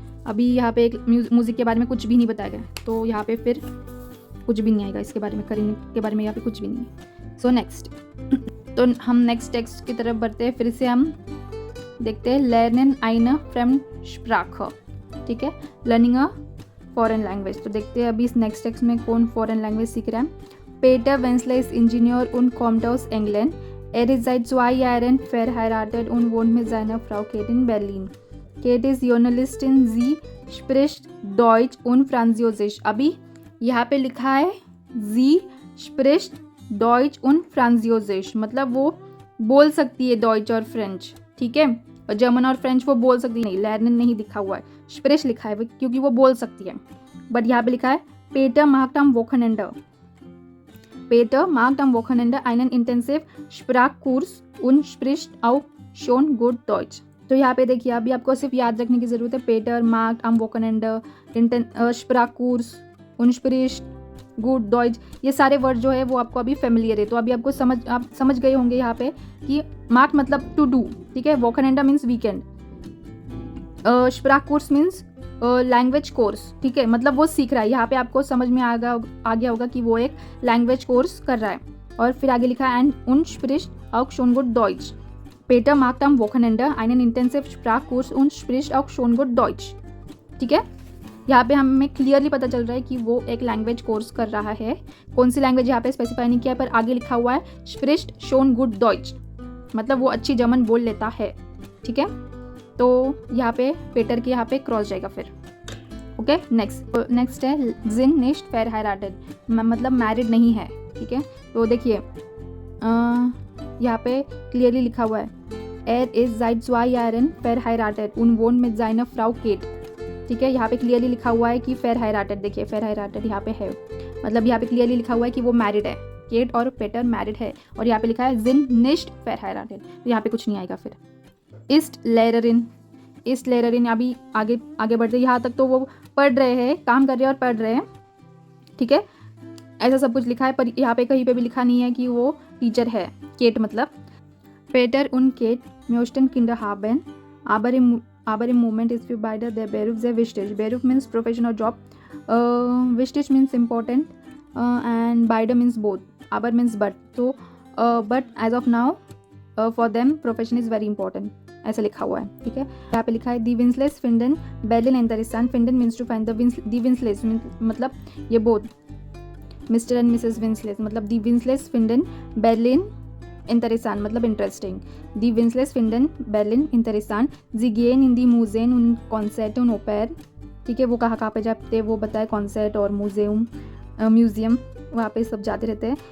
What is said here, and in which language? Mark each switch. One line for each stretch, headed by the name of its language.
Hindi: अभी यहाँ पे एक म्यूज़िक के बारे में कुछ भी नहीं बताया गया, तो यहाँ पे फिर कुछ भी नहीं आएगा इसके बारे में, करीन के बारे में यहाँ पे कुछ भी नहीं है। सो नेक्स्ट तो हम नेक्स्ट टेक्स्ट की तरफ बढ़ते हैं, फिर से हम देखते हैं लर्नन eine Fremdsprache, ठीक है, लर्निंग अ फॉरेन लैंग्वेज। तो देखते हैं अभी इस नेक्स्ट टेक्स्ट में कौन फॉरेन लैंग्वेज सीख रहा है।
German: Peter Wenzler ist Ingenieur und kommt aus England. Er ist seit 2 Jahren verheiratet und wohnt mit seiner Frau Kate in Berlin. Kate ist Journalistin, sie spricht Deutsch und Französisch।
Hindi: अभी यहाँ पे लिखा है
German: sie
Hindi: स्प्रिस्ट Deutsche उन फ्रांसियोजिश, मतलब वो बोल सकती है डॉइच और फ्रेंच, ठीक है। और जर्मन और फ्रेंच वो बोल सकती नहीं, लर्निन नहीं लिखा हुआ है, स्प्रिस्ट लिखा है क्योंकि वो बोल सकती है। बट यहाँ पे लिखा है
German: पेटर मार्क्ट am Wochenende, Peter marked am Wochenende einen intensiv Sprachkurs und spricht auch schon gut Deutsch।
Hindi: तो यहाँ पे देखिए अभी आपको सिर्फ याद रखने की ज़रूरत है, पेटर marked
German: am Wochenende Sprachkurs und spricht gut Deutsch,
Hindi: ये सारे वर्ड जो है वो आपको अभी फेमिलियर है। तो अभी आपको आप समझ गए होंगे यहाँ पे कि मार्क मतलब टू डू, ठीक है। Wochenende means weekend, Sprachkurs means language course, ठीक है, मतलब वो सीख रहा है। यहाँ पे आपको समझ में आ गया होगा कि वो एक लैंग्वेज कोर्स कर रहा है। और फिर आगे लिखा है
German: und spricht auch schon gut Deutsch, Peter markt am Wochenende einen intensiv Sprachkurs und spricht auch schon gut Deutsch, ठीक है।
Hindi: यहाँ पे हमें क्लियरली पता चल रहा है कि वो एक लैंग्वेज कोर्स कर रहा है। कौन सी लैंग्वेज यहाँ पे स्पेसिफाई नहीं किया, पर आगे लिखा हुआ है
German: spricht schon gut Deutsch,
Hindi: मतलब वो अच्छी जर्मन बोल लेता है, ठीक है। तो यहाँ पे पेटर के यहाँ पे क्रॉस जाएगा फिर, ओके। नेक्स्ट है
German: sind nicht verheiratet,
Hindi: मतलब मैरिड नहीं है, ठीक है। तो देखिए यहाँ पे क्लियरली लिखा हुआ है
German: er ist seit 2 Jahren verheiratet und wohnt mit seiner Frau Kate, ठीक है।
Hindi: यहाँ पे क्लियरली लिखा हुआ है कि verheiratet, देखिए verheiratet यहाँ पे है, मतलब यहाँ पे क्लियरली लिखा हुआ है कि वो मैरिड है, केट और पेटर मैरिड है। और यहाँ पे लिखा है
German: sind nicht verheiratet,
Hindi: तो यहाँ पे कुछ नहीं आएगा। फिर ist Lehrerin अभी आगे बढ़ते, यहाँ तक तो वो पढ़ रहे हैं, काम कर रहे हैं और पढ़ रहे हैं, ठीक है, ऐसा सब कुछ लिखा है। पर यहाँ पे कहीं पे भी लिखा नहीं है कि वो टीचर है, केट मतलब।
German: Peter und Kate möchten Kinder haben, aber im Moment ist für beide der Beruf sehr wichtig.
English: Beruf means profession or job, wichtig means important, and beide means both, aber means but, so but as of now for them profession is very important,
Hindi: ऐसा लिखा हुआ है, ठीक है। यहाँ पे लिखा है
German: Die Winsles finden Berlin interessant,
English: finden means to find, die Winsles मतलब ये both, Mr. and Mrs.
Hindi: Winsles, मतलब
German: Die Winsles finden Berlin interessant मतलब इंटरेस्टिंग, Die Winsles finden Berlin interessant, sie gehen in die Museen und Konzerte und Oper,
Hindi: ठीक है। वो कहाँ पे जाते हैं वो बताए, कॉन्सर्ट और म्यूजियम वहाँ पे सब जाते रहते हैं।